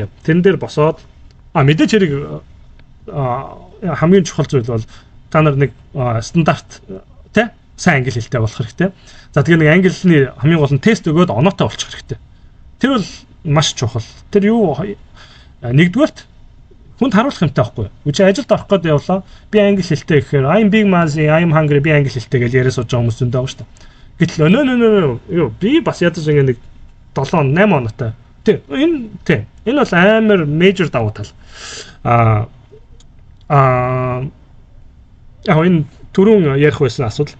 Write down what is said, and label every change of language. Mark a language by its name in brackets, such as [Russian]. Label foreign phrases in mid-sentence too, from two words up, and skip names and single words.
[Mongolian] Тэрэн дээр босоод мэдээж хэрэг хамгийн чухал зүйл бол та нар нэг стандарт тэ сайн англи хэлтэй болох хэрэгтэй. За тэгээ нэг англиний хамгийн гол нь тест өгөөд оноотой болчих хэрэгтэй. Тэр бол маш чухал. Тэр юу нэгдүгээрт хүнд харуулах юмтай байхгүй. Үгүй ажилд орох гээд явлаа. Би англи хэлтэй гэхээр [English] I'm being lazy, I'm hungry [Mongolian] би англи хэлтэй гэж яриа сууж байгаа хүмүүс зөндөө байгаа шүү дээ. Гэтэл өө би бас ядаж ингэ нэг 7 8 оноотой. Энэ бол амар major давуу тал. Яг энэ түрүүн ярих байсан асуудал.